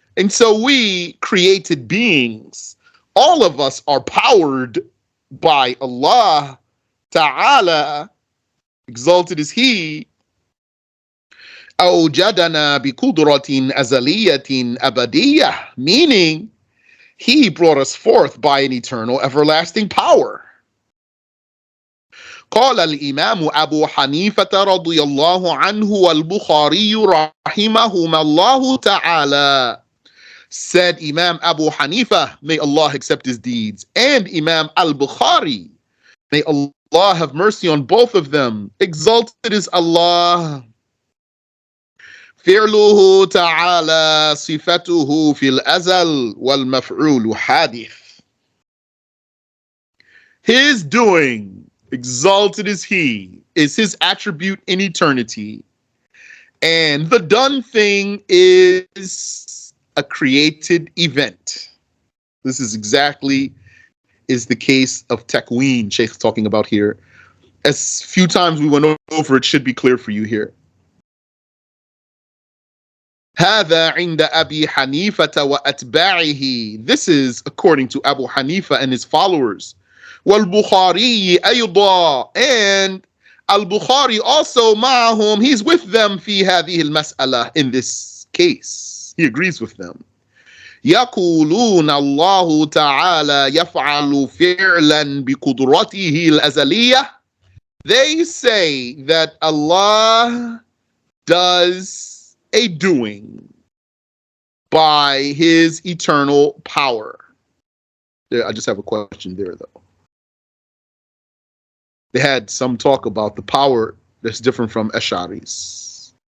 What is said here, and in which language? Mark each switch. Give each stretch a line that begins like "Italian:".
English: And so we, created beings, all of us are powered by Allah Ta'ala, exalted is He.
Arabic: أوجدنا بقدرة أزلية أبدية,
English: meaning He brought us forth by an eternal, everlasting power.
Arabic: قال الإمام أبو حنيفة رضي الله عنه والبخاري رحمهما الله تعالى.
English: Said Imam Abu Hanifa, may Allah accept his deeds, and Imam al-Bukhari, may Allah have mercy on both of them. Exalted is Allah.
Arabic: فعله تعالى صفته في الأزل والمفعول حادث.
English: His doing, exalted is He, is His attribute in eternity. And the done thing is a created event. This is exactly is the case of Takween, Sheikh's talking about here. As few times we went over, it should be clear for you here.
Arabic: هذا عند أبي حنيفة وأتباعه.
English: This is according to Abu Hanifa and his followers.
Arabic: والبخاري أيضا,
English: and Al-Bukhari also
Arabic: معهم,
English: he's with them
Arabic: في هذه المسألة,
English: in this case. He agrees with them.
Arabic: يقولون الله تعالى يفعل فعلا بقدرته الأزلية.
English: They say that Allah does a doing by His eternal power. There, I just have a question there, though. They had some talk about the power that's different from Ash'aris.